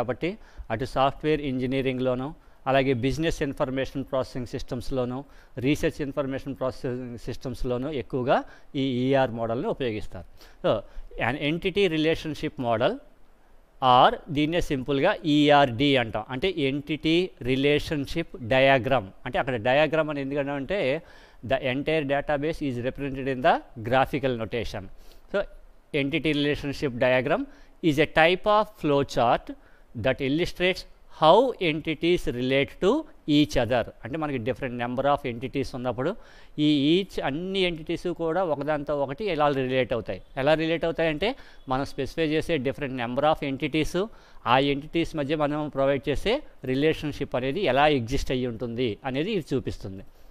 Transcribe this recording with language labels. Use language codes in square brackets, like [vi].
[te] కాబట్టి అటు సాఫ్ట్వేర్ ఇంజనీరింగ్లోను, అలాగే business information processing సిస్టమ్స్లోను, research information processing సిస్టమ్స్లోను ఎక్కువగా ఈ ఈఆర్ మోడల్ని ఉపయోగిస్తారు. [en] so an entity relationship model or [te] దీన్నే సింపుల్గా ఈఆర్డి అంటాం. అంటే ఎంటిటీ రిలేషన్షిప్ డయాగ్రామ్. అంటే అక్కడ డయాగ్రామ్ అని ఎందుకంటే [en] The entire database is represented in the graphical notation. So entity relationship diagram is a type of flow chart that illustrates how entities relate to each other. [te] అంటే మనకి different number of entities ఉన్నప్పుడు అన్ని entities కూడా ఒకదాంతో ఒకటి ఎలా relate అవుతాయి అంటే మనం స్పెసిఫై చేసే డిఫరెంట్ నెంబర్ ఆఫ్ ఎంటిటీస్, ఆ ఎంటిటీస్ మధ్య మనం ప్రొవైడ్ చేసే రిలేషన్షిప్ అనేది ఎలా ఎగ్జిస్ట్ అయ్యి ఉంటుంది అనేది ఇది చూపిస్తుంది.